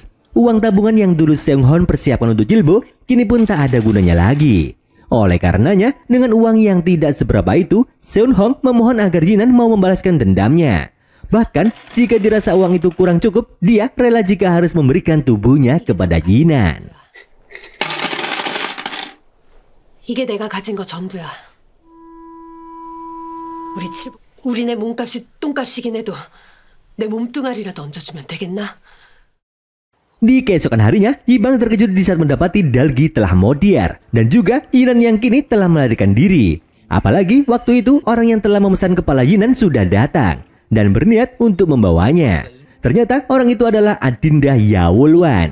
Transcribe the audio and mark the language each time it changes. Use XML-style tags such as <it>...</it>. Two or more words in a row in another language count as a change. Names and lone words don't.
<id>Uang tabungan yang dulu Seonghon persiapkan untuk Chilbo kini pun tak ada gunanya lagi. Oleh karenanya, dengan uang yang tidak seberapa itu, Seonghon memohon agar Yinan mau membalaskan dendamnya. Bahkan, jika dirasa uang itu kurang cukup, dia rela jika harus memberikan tubuhnya kepada Yinan.</id> <ko>이게 내가 가진 거 전부야. 우리네 몸값이 똥값이긴 해도 내 몸뚱아리라도 얹어주면 되겠나?</ko> <id>Di keesokan harinya, Yibang terkejut di saat mendapati Dalgi telah modiar dan juga Yinan yang kini telah melarikan diri. Apalagi waktu itu orang yang telah memesan kepala Yinan sudah datang dan berniat untuk membawanya. Ternyata orang itu adalah Adinda Yawulwan.</id>